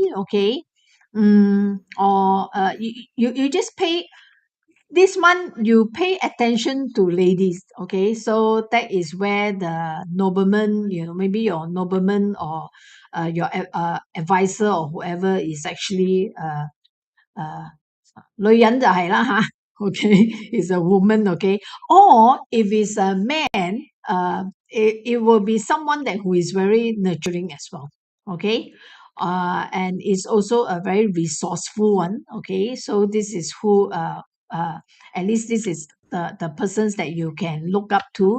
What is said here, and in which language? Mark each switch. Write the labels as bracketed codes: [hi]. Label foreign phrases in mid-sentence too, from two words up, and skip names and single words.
[en] Okay, or you just pay this month, you pay attention to ladies. Okay, so that is where the nobleman, maybe your nobleman or your advisor or whoever is actually [yue] 女人就係啦吓 [en] okay, is a woman. Okay, or if it's a man, it will be someone that who is very nurturing as well. Okay, and is also a very resourceful one. Okay, so this is who uh at least this is the persons that you can look up to.